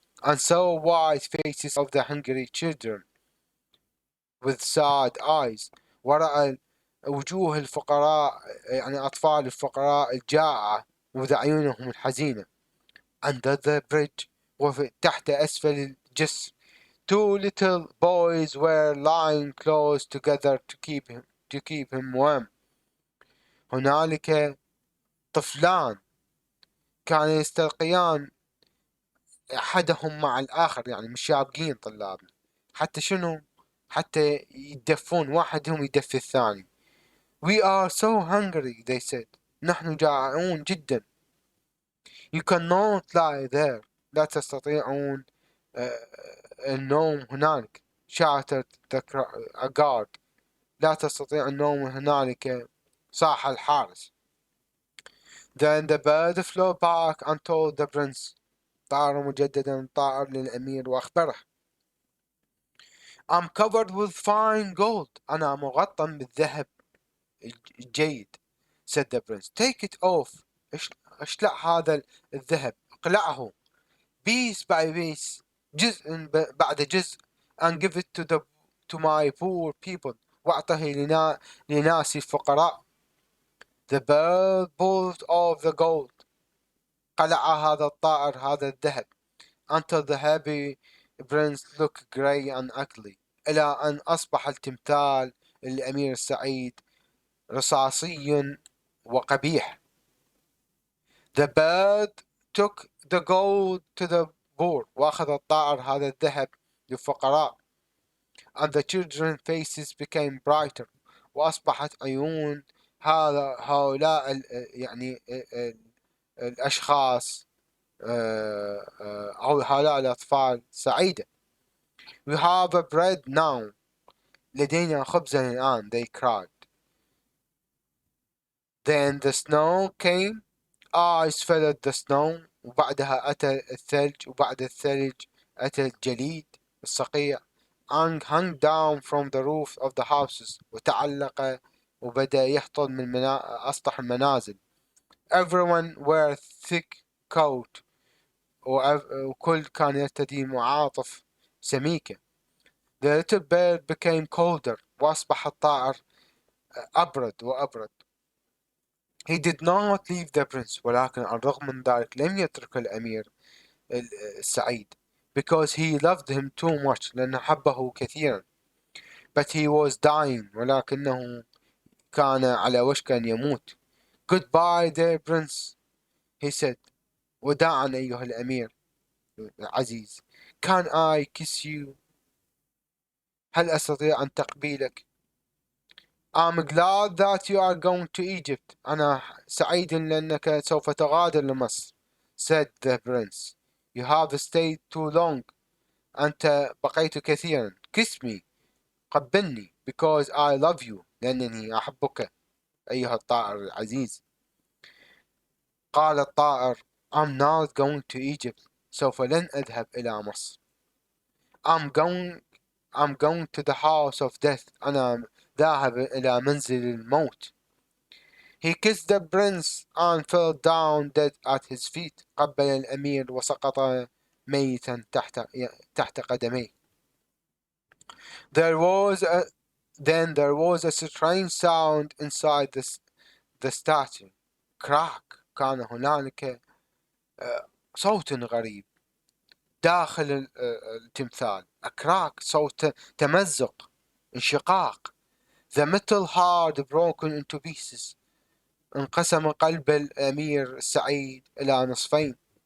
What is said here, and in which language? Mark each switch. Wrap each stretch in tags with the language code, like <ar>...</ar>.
<en>And saw white faces of the hungry children with sad eyes.</en> <ar>ورأى وجوه الفقراء يعني أطفال الفقراء الجائعة وذ عيونهم الحزينة.</ar> <en>Under the bridge</en> <ar>وتحت أسفل الجسر.</ar> <en>Two little boys were lying close together to keep him warm.</en> <ar>هنالك طفلان كانوا يستلقيان أحدهم مع الآخر يعني مشابقين طلابنا حتى شنو حتى يدفون واحدهم يدفي الثاني.</ar> <en>We are so hungry, they said.</en> <ar>نحن جائعون جدا.</ar> <en>You cannot lie there.</en> <ar>لا تستطيعون النوم هنالك.</ar> <en>shouted a guard.</en> <ar>لا تستطيع النوم هنالك صاح الحارس.</ar> <en>Then the bird flew back and told the prince.</en> <ar>طار مجددا طائر للأمير وأخبره.</ar> <en>I'm covered with fine gold.</en> <ar>أنا مغطى بالذهب الجيد.</ar> <en>said the prince. Take it off.</en> <ar>اشلع هذا الذهب. اقلعه.</ar> <en>Piece by piece.</en> <ar>جزء بعد جزء.</ar> <en>And give it to my poor people.</en> <ar>وأعطه لناسي الفقراء.</ar> <en>The bird pulled off the gold.</en> <ar>قلع هذا الطائر هذا الذهب.</ar> <en>Until the happy prince looked grey and ugly.</en> <ar>إلى أن أصبح التمثال الأمير السعيد رصاصي وقبيح.</ar> <en>The bird took the gold to the poor.</en> <ar>وأخذ الطائر هذا الذهب للفقراء.</ar> <en>And the children's faces became brighter.</en> <ar>وأصبحت عيون هؤلاء يعني الأشخاص أو هؤلاء الأطفال سعيدة.</ar> <en>We have a bread now.</en> <ar>لدينا خبزا الآن.</ar> <en>They cried. Then the snow came. Ice fell the snow.</en> <ar>وبعدها أتى الثلج. وبعد الثلج أتى الجليد الصقيع.</ar> <en>And hung down from the roof of the houses.</en> <ar>وتعلق وبدأ يهطل من أسطح المنازل.</ar> <en>Everyone wear thick coat.</en> <ar>وكل كان يرتدي معاطف سميكة.</ar> <en>The little bird became colder.</en> <ar>وأصبح الطائر أبرد وأبرد.</ar> <en>He did not leave the prince.</en> <ar>ولكن على الرغم من ذلك لم يترك الأمير السعيد.</ar> <en>Because he loved him too much.</en> <ar>لأنه حبه كثيرا.</ar> <en>But he was dying.</en> <ar>ولكنه كان على وشك أن يموت.</ar> <en>Goodbye dear prince. He said.</en> <ar>وداعا أيها الأمير العزيز.</ar> <en>Can I kiss you?</en> <ar>هل أستطيع أن تقبيلك؟</ar> <en>I'm glad that you are going to Egypt.</en> <ar>أنا سعيد لأنك سوف تغادر لمصر.</ar> <en>Said the prince. You have stayed too long.</en> <ar>أنت بقيت كثيرا.</ar> <en>Kiss me.</en> <ar>قبلني.</ar> <en>Because I love you.</en> <ar>لأنني أحبك أيها الطائر العزيز. قال الطائر</ar> <en>I'm not going to Egypt.</en> <ar>سوف لن أذهب إلى مصر.</ar> <en>I'm going to the house of death.</en> <ar>أنا ذاهب إلى منزل الموت.</ar> <en>He kissed the prince and fell down dead at his feet.</en> <ar>قبل الأمير وسقط ميتا تحت قدميه.</ar> <en>Then there was a strange sound inside the statue. Crack.</en> <ar>كان هنالك صوت غريب داخل التمثال.</ar> <en>A crack.</en> <ar>صوت تمزق انشقاق.</ar> <en>The metal hard broken into pieces.</en> <ar>انقسم قلب الأمير السعيد إلى نصفين.</ar>